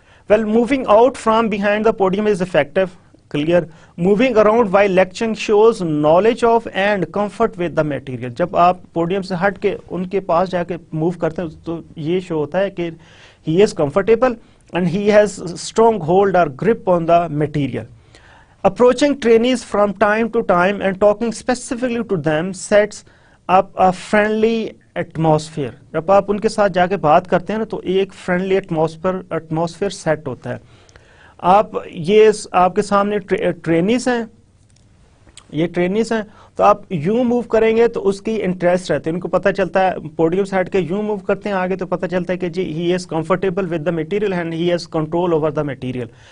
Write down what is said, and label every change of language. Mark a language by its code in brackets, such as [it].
[en] Well, moving out from behind the podium is effective, clear. Moving around while lecturing shows knowledge of and comfort with the material. [hi] जब आप podium से हट के उनके पास जाके move करते हैं तो ये शो होता है कि [en] he is comfortable and he has strong hold or grip on the material. Approaching trainees from time to time and talking specifically to them sets up a friendly atmosphere. [hi] जब आप उनके साथ जाके बात करते हैं ना, तो एक friendly atmosphere set होता है. आप ये आपके सामने ट्रेनीज हैं, ये ट्रेनीज हैं, तो आप यूं मूव करेंगे तो उसकी इंटरेस्ट रहती है, उनको पता चलता है. पोडियम से हट के यूं मूव करते हैं आगे तो पता चलता है कि जी [en] he is comfortable with the material [hi] and he has control over the material.